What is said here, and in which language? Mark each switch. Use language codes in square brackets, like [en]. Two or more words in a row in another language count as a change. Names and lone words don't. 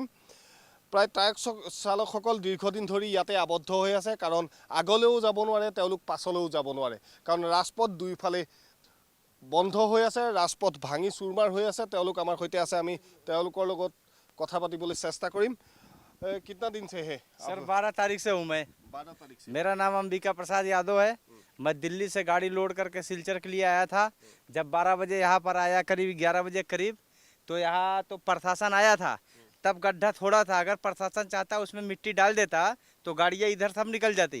[as] প্ৰায় ট্ৰাক চালকসকল দীৰ্ঘদিন ধৰি ইয়াতে আবদ্ধ হৈ আছে, কাৰণ আগলৈও যাব নোৱাৰে, তেওঁলোক পাছলৈও যাব নোৱাৰে, কাৰণ ৰাজপথ দুয়োফালে বন্ধ হৈ আছে, ৰাজপথ ভাঙি চুৰমাৰ হৈ আছে। তেওঁলোক আমাৰ সৈতে আছে, আমি তেওঁলোকৰ লগত কথা পাতিবলৈ চেষ্টা কৰিম। [hi] कितना दिन से है सर? 12 तारीख से हूँ मैं। 12 तारीख से। मेरा नाम अंबिका प्रसाद यादव है। मैं दिल्ली से गाड़ी लोड करके सिलचर के लिए आया था। जब 12 बजे यहाँ पर आया, करीब 11 बजे करीब, तो यहाँ तो प्रशासन आया था। तब गड्ढा थोड़ा था, अगर प्रशासन चाहता उसमें मिट्टी डाल देता तो गाड़ियाँ इधर सब निकल जाती।